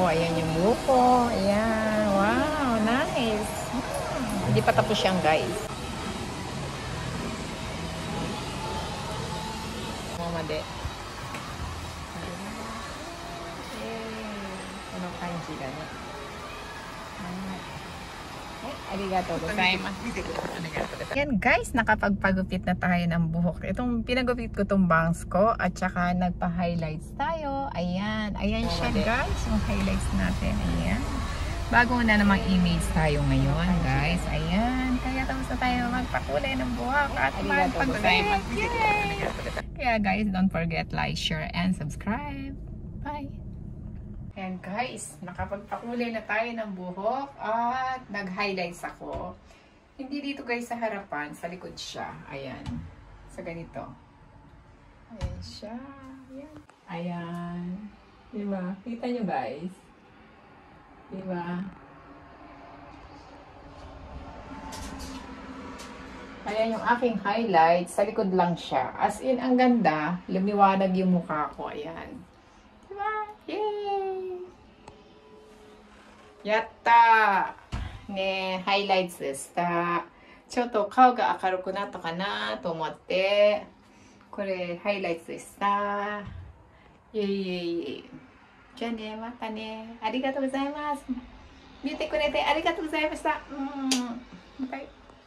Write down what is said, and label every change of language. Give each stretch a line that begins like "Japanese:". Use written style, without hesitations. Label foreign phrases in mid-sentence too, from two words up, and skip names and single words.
Filipino: Ayan yung buhok ko. Ayan, wow, nice. Hindi pa tapos yan guys. Mamade. Ano kanji ka niya?
Japanese: ありがとうございます.
Filipino: Yan guys, nakapagpagupit na tayo ng buhok. Itong pinagupit ko tong bangs ko at saka nagpa-highlights tayo. Ayan, ayan siya guys, yung highlights natin. Ayan. Bago na namang image tayo ngayon guys. Ayan, kaya tapos na tayo magpakulay ng buhok at magpagupit. Yay! Kaya guys,
English: don't forget like, share, and subscribe. Bye!
Filipino: Ayan guys, nakapagpakulay na tayo ng buhok at nag-highlights ako. Hindi dito guys sa harapan, sa likod siya. Ayan, sa ganito. Ayan siya. Ayan. Ayan. Diba? Kita nyo guys? Diba? Ayan yung aking highlights. Sa likod lang siya.
English: As in,
Filipino: ang ganda. Lumiwanag yung mukha ko. Ayan. Diba? Yay!
Japanese: やったーね、ハイライトでした。ちょっと顔が明るくなったかなと思って、これハイライトでした。イエイイエイ。じゃあね、またね。ありがとうございます。見てくれてありがとうございました。バイ。